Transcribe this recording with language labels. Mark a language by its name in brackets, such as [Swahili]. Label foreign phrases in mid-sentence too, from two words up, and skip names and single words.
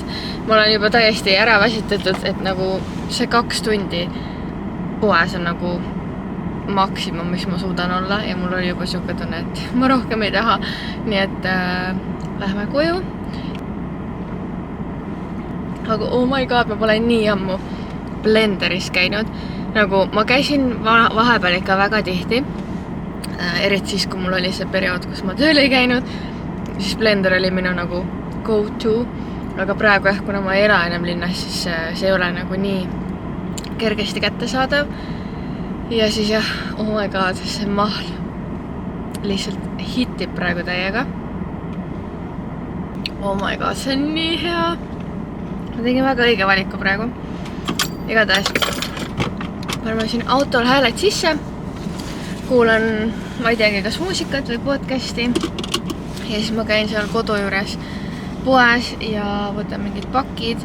[Estonian] Ma olen juba täiesti ära väsitatud, et nagu see 2 tundi poes on nagu maksimum, mis ma suudan olla ja mul oli juba siuke tunne, et ma rohkem ei taha. Nii et lähme koju. Aga [English] oh my god, [Estonian] ma pole nii ammu Blenderis käinud. Nagu ma käisin vahepeal ikka väga tihti. Eriti siis, kui mul oli see periood, kus ma tööl ei käinud, siis Blender oli minu nagu [English] go to. [Estonian] Aga praegu jah, kuna ma ei ela enam linnas, siis see ei ole nagu nii kergesti kättesaadav. Ja siis jah, [English] oh my god, [Estonian] see mahl lihtsalt hitib praegu täiega. [English] Oh my god, [Estonian] see on nii hea. Ma tegin väga õige valiku praegu. Igatahes paneme siin autol hääled sisse. Kuulan, ma ei teagi, kas muusikat või podcasti. Ja siis ma käin seal kodu juures poes ja võtan mingid pakid.